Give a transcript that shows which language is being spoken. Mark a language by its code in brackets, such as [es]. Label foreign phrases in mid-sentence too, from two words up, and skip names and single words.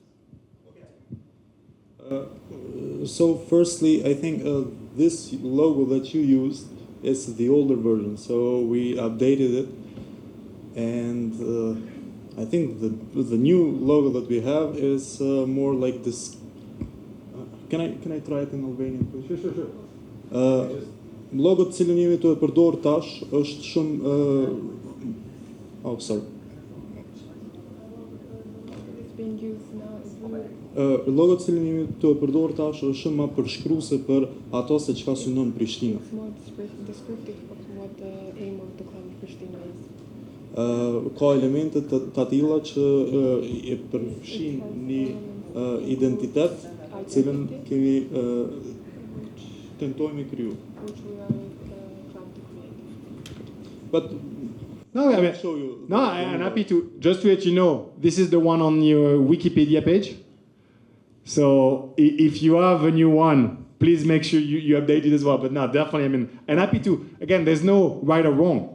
[en] So firstly, I think this logo that you used is the older version, so we updated it, and I think the new logo that we have is more like this. Can I try it in Albanian, please? Sure. [sq] Logo të cilën jemi të e përdor tash është shumë [en] oh, sorry. [sq] Logo të cilën jemi të e përdor tash është shumë më përshkruese për ato se çka synon Prishtina. [en] It's more descriptive of what the aim of the club Pristina is. [sq] Ka elemente të tilla që e përfshin një identitet, cilën kemi tentojmë kriju. [en] Which we are trying to create. But no, I mean, show you. No, I'm happy to, just to let you know, this is the one on your Wikipedia page. So if you have a new one, please make sure you update it as well. But no, definitely, I mean, and happy to, again, there's no right or wrong.